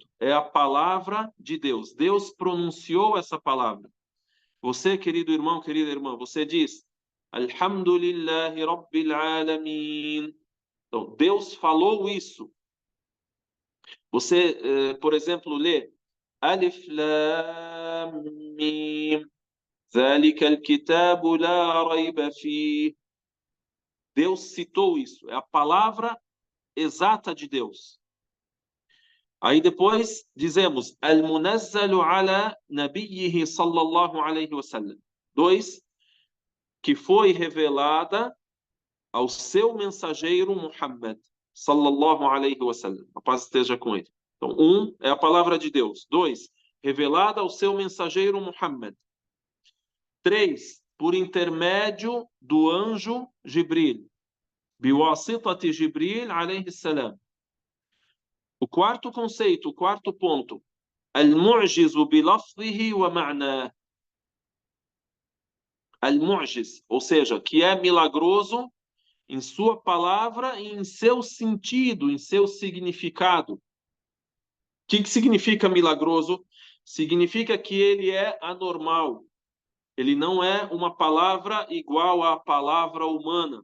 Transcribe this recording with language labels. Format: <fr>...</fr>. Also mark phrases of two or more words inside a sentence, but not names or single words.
<pt>É a palavra de Deus. Deus pronunciou essa palavra. Você, querido irmão, querida irmã, você diz</pt> <ar>الحمد لله رب العالمين.</ar> <pt>Então, Deus falou isso. Você, por exemplo, lê</pt> <ar>ألف لام ميم. ذلك الكتاب لا ريب فيه.</ar> <pt>Deus citou isso. É a palavra exata de Deus. Aí depois dizemos</pt> <ar>المنزل على نبيه صلى الله عليه وسلم.</ar> <pt>2, que foi revelada ao seu mensageiro Muhammad</pt> <ar>صلى الله عليه وسلم.</ar> <pt>A paz esteja com ele. Então, 1 é a palavra de Deus. 2, revelada ao seu mensageiro Muhammad. 3, por intermédio do anjo Jibril.</pt> <ar>بواسطة جبريل عليه السلام.</ar> <pt>O quarto conceito, o quarto ponto.</pt> <ar>المعجز بلفظه ومعناه. Al-mu'jiz,</ar> <pt>ou seja, que é milagroso em sua palavra e em seu sentido, em seu significado. O que significa milagroso? Significa que ele é anormal. Ele não é uma palavra igual à palavra humana.</pt>